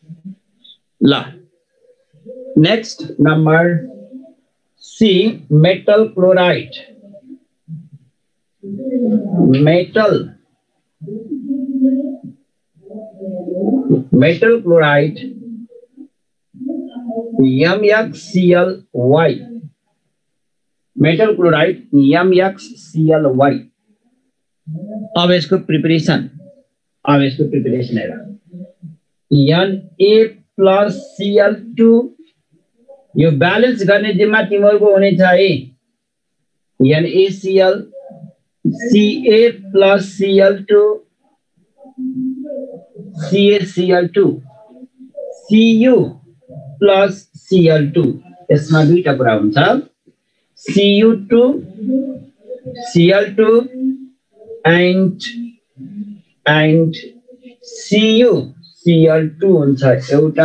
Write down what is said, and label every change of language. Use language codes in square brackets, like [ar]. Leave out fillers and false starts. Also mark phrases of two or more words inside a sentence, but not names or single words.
[en] Next, number C, metal chloride. Metal chloride MgClY. metal chloride MgClY। [hi] अब इसको प्रिपरेशन है Na+Cl2 यो बैलेंस करने [ne] जिम्मा तिमीहरुको हुने छ है। NaCl Ca+Cl2 CaCl2 Cu+Cl2 यसमा दुईटा कुरा हुन्छ Cu2 Cl2 and CuCl2 हुन्छ एउटा।